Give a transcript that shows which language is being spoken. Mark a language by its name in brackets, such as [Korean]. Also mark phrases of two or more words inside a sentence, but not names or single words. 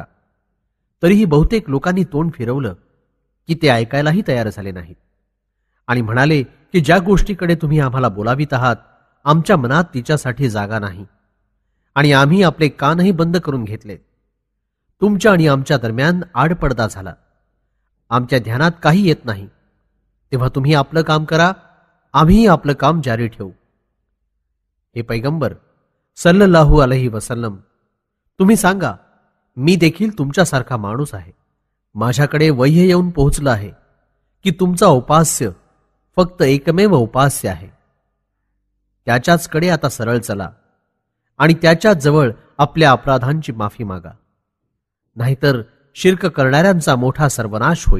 [Marathi] तरीही बहुतेक लोकांनी तोंड फिरवलं की ते ऐकायलाही तयार झाले नाहीत आणि म्हणाले की ज्या गोष्टीकडे तुम्ही आम्हाला बोलावित आहात आमच्या मनात तिच्यासाठी जागा नाही आणि आम्ही आपले कानही बंद करून घेतलेत. तुमच्या आणि आमच्या दरम्यान आडपडदा झाला. आमच्या ध्यानात काही येत नाही. तेव्हा तुम्ही आपलं काम करा, आम्ही आपलं काम जारी ठेवू. हे पैगंबर [Arabic] صلى الله عليه وسلم, [Marathi] तुम्ही सांगा, मी देखील तुमच्यासारखा माणूस आहे. माझ्याकडे वह्य येऊन पोहोचलं आहे की तुमचा उपास्य फक्त एकमेव उपास्य आहे. त्याच्याचकडे आता सरळ चला आणि त्याच्याच जवळ आपल्या अपराधांची माफी मागा, नाहीतर शिर्क करणाऱ्यांचा मोठा सर्वनाश होईल.